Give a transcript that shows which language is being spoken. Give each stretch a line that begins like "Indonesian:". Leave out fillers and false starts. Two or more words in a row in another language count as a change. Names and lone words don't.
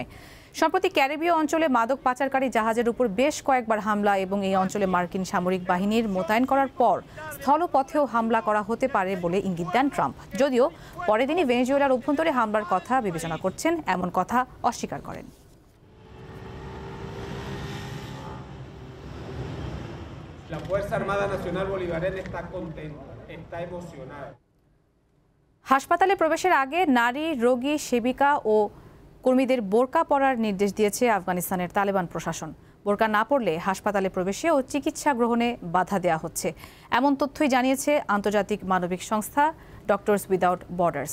Bangla: সম্প্রতি ক্যারিবীয় অঞ্চলে মাদক পাচারকারী জাহাজের উপর বেশ কয়েকবার হামলা এবং এই অঞ্চলে মার্কিন সামরিক বাহিনীর মোতায়েন করার পর স্থলপথেও হামলা করা হতে পারে বলে ইঙ্গিত দেন ট্রাম্প। যদিও পরের দিনই ভেনেজুয়েলার অভ্যন্তরে হামলার কথা বিবেচনা করছেন এমন কথা অস্বীকার করেন।
Spanish: La Fuerza Armada Nacional Bolivariana está contenta, está emocionada.
Bangla: হাসপাতালে প্রবেশের আগে নারী, রোগী, সেবিকা ও কর্মীদের বোরকা পরার নির্দেশ দিয়েছে আফগানিস্তানের তালেবান প্রশাসন। বোরকা না পরলে হাসপাতালে প্রবেশে ও চিকিৎসা গ্রহণে বাধা দেওয়া হচ্ছে, এমন তথ্যই জানিয়েছে আন্তর্জাতিক মানবিক সংস্থা ডক্টরস উইদাউট বর্ডার্স।